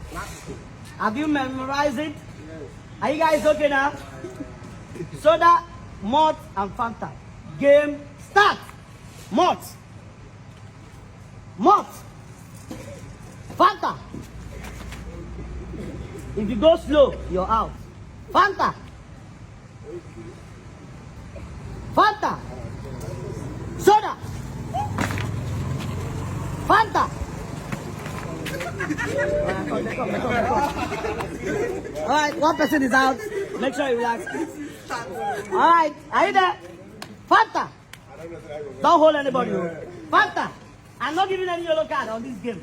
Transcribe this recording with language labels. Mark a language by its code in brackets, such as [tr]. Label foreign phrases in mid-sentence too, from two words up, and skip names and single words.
[en] Have you memorized it? Yes. Are you guys okay now? Soda, malt, and Fanta. Game start. Malt. Malt. Fanta. If you go slow, you're out. Fanta. Fanta. Soda. Fanta. All right, one person is out. Make sure you relax. All right, are you there? Fanta. Don't hold anybody. Fanta. I'm not giving any yellow card on this game.